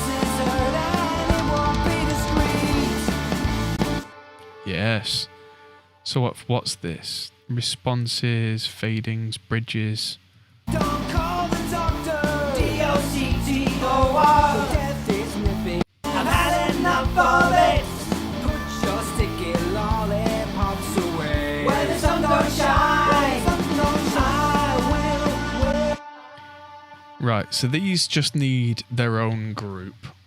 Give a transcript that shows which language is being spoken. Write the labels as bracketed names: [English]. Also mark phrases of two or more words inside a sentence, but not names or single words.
[English] Yes. So what's this? Responses, fadings, bridges. Don't call the doctor. D-O-C-T-O-R. Death is nipping. I've had enough of it. Put your sticky lollipops away. Where the sun don't shine. I will. Right, so these just need their own group.